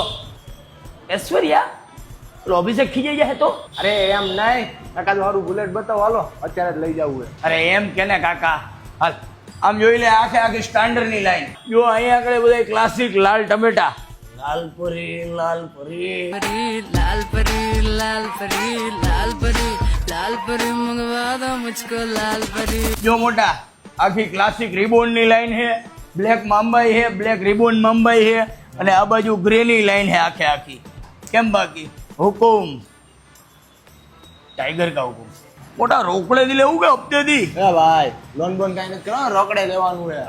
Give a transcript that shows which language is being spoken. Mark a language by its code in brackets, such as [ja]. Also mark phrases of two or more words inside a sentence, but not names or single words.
[gu] ઐશ્વર્યા પેલો અભિષેક ખીજાઈ જાય તો? અરે એમ નહીં, એકાદ વાળું બુલેટ બતાવો હાલો, અત્યારે જ લઈ જવું હે. અરે એમ કે ને કાકા, હાલ આમ જોઈ લે, આખે આખી સ્ટાન્ડર્ડ ની લાઈન જો. અહીંયા આગળ બધા ક્લાસિક લાલ ટમેટા, લાલ પરી લાલ પરી [hi] लाल परी लाल परी लाल परी लाल परी मंगवा दो मुझको लाल परी। [gu] જો મોટા, આખી ક્લાસિક રિબોન ની લાઈન છે, બ્લેક મુંબઈ છે, બ્લેક રિબોન મુંબઈ છે, અને આ બાજુ ગ્રે ની લાઈન છે આખે આખી. કેમ બાકી હુકુમ [hi] टाइगर का हुकुम. [gu] મોટા રોકડે થી લેવું કે હપ્તે થી? હે ભાઈ, લોન બોન કાઈ નથી કરો, રોકડે લેવાનું હે.